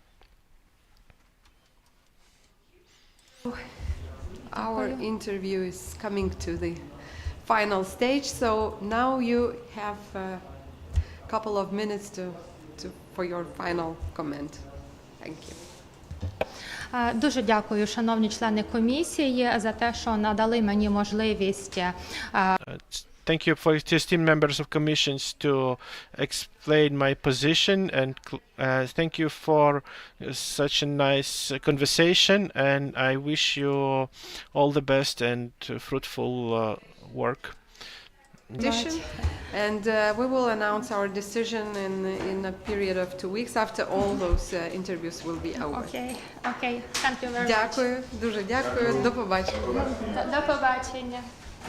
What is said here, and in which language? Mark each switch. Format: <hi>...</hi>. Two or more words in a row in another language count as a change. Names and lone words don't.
<en>Our interview is coming to the final stage, so now you have a couple of minutes for your final comment. Thank you.</en> <uk>Дуже дякую, шановні члени комісії, за те, що надали мені можливість.</uk> <en>Thank you for esteemed members of commissions to explain my position, and thank you for such a nice conversation, and I wish you all the best and fruitful work. And we will announce our decision in a period of 2 weeks after all those interviews will be over. Okay. Thank you very much.</en> <uk>Дякую, дуже дякую. До побачення. До побачення.</uk>